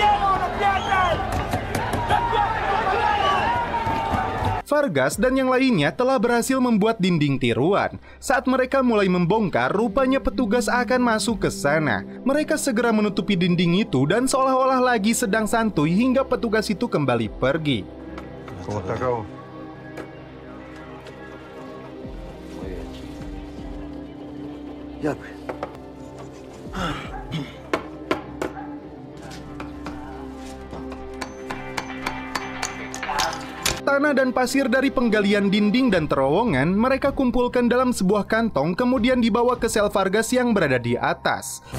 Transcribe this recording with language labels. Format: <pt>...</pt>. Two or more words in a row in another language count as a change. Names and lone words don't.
<id>Vargas dan yang lainnya telah berhasil membuat dinding tiruan. Saat mereka mulai membongkar, rupanya petugas akan masuk ke sana. Mereka segera menutupi dinding itu dan seolah-olah lagi sedang santuy hingga petugas itu kembali pergi.</id> <es>¿Cómo está, cabrón? Ya, pues.</es> <id>Tanah dan pasir dari penggalian dinding dan terowongan mereka kumpulkan dalam sebuah kantong, kemudian dibawa ke sel Vargas yang berada di atas.</id>